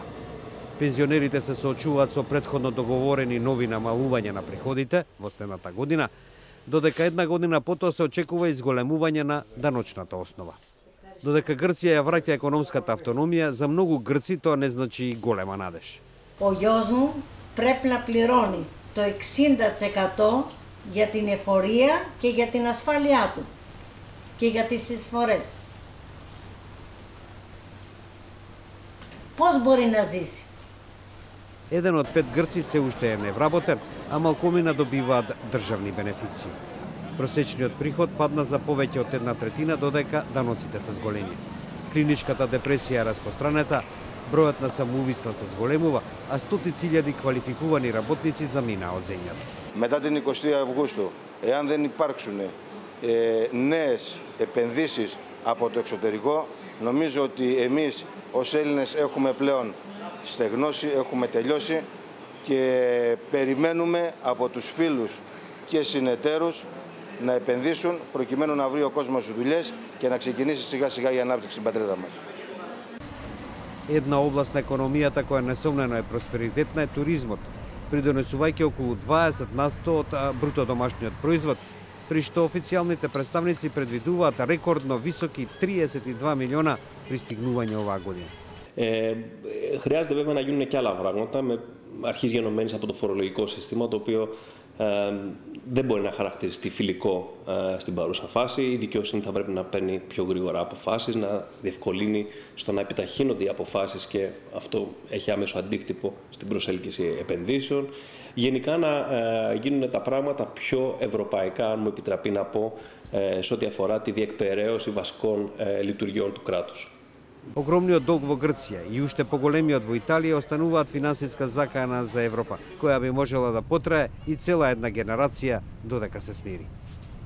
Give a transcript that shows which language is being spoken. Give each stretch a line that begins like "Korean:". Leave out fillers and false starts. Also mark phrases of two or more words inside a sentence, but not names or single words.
Macedonian: Пензионерите се соочуваат со претходно договорени нови намалувања на приходите во следната година, додека една година потоа се очекува изголемување на даночната основа. Додека Грција ја враќа економската автономија, за многу грци тоа не значи голема надеж.
Greek: Ο γιος μου πρέπει να πληρώνει το 60% για την εφορία και για την ασφάλειά του και για τις εισφορές. Πώς μπορεί να ζήσει?
Macedonian: Еден од 5 грци се уште е невработен, а малкумина добиваат државни бенефиции. Просечниот приход падна за повеќе од 1/3, додека даноците се зголеми. Клиничката депресија е распостранета, бројот на самоубиства се зголемува, а стотици илјади квалификувани работници заминаа од земјата.
Greek: Μετά την 20 Αυγούστου, εάν δεν υπάρξουν νέες επενδύσεις από το εξωτερικό, νομίζω ότι εμείς ως Έλληνες έχουμε πλέον στεγνώσει, έχουμε τελειώσει και περιμένουμε από τους φίλους και συνεταίρους να επενδύσουν προκειμένου να βρει ο κόσμος δουλειές και να ξεκινήσει σιγά σιγά η ανάπτυξη στην πατρίδα μας.
Macedonian: Една област на економијата која несомнено е просперитетна е туризмот, придонесувајќи околу 20% од брутодомашниот производ, при што официјалните представници предвидуваат рекордно високи 32 милиона пристигнувања оваа година.
Greek: Χρειάζεται βέβαια να γίνουν και άλλα πράγματα, με αρχής γενομένης από το φορολογικό σύστημα, το οποίο δεν μπορεί να χαρακτηριστεί φιλικό στην παρούσα φάση. Η δικαιοσύνη θα πρέπει να παίρνει πιο γρήγορα αποφάσεις, να διευκολύνει στο να επιταχύνονται οι αποφάσεις και αυτό έχει άμεσο αντίκτυπο στην προσέλκυση επενδύσεων. Γενικά να γίνουν τα πράγματα πιο ευρωπαϊκά, αν μου επιτραπεί να πω, σε ό,τι αφορά τη διεκπεραίωση βασικών λειτουργιών του κράτους.
Macedonian: Огромниот долг во Грција и уште поголемиот во Италија остануваат финансиска закана за Европа, која би можела да потрае и цела една генерација додека се смири.